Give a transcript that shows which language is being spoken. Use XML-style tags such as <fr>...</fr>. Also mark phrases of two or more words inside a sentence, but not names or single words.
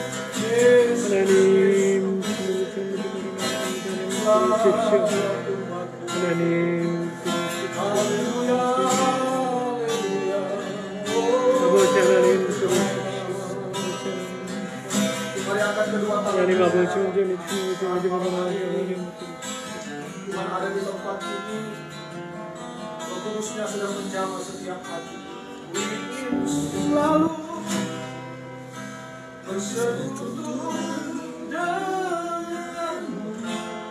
<ko>하나님 들어주십시오. 하나님 아버지 하나님 들어주십시오. 하나님 아버지 온전히 주님의 하나님</ko> <id>Tuhan ada di tempat ini. Roh Kudusnya sedang menjamah setiap hati. Ingin selalu bersekutu denganmu.</id>